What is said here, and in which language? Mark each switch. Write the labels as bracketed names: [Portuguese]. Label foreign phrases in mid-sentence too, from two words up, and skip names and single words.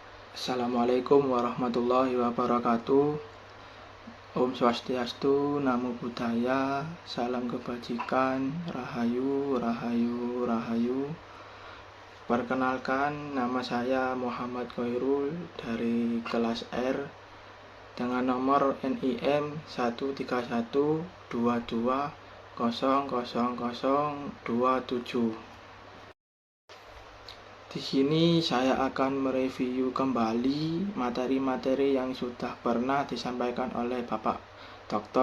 [Arabic] السلام عليكم ورحمة الله وبركاته. [Balinese] Om Swastiastu, [Pali] Namo Buddhaya, [Indonesian] salam kebajikan, [Javanese] Rahayu, Rahayu, Rahayu. [Indonesian] Perkenalkan, nama saya Muhammad Khairul dari kelas R dengan nomor NIM 13122000027. Di sini saya akan mereview kembali materi-materi yang sudah pernah disampaikan oleh Bapak Dr.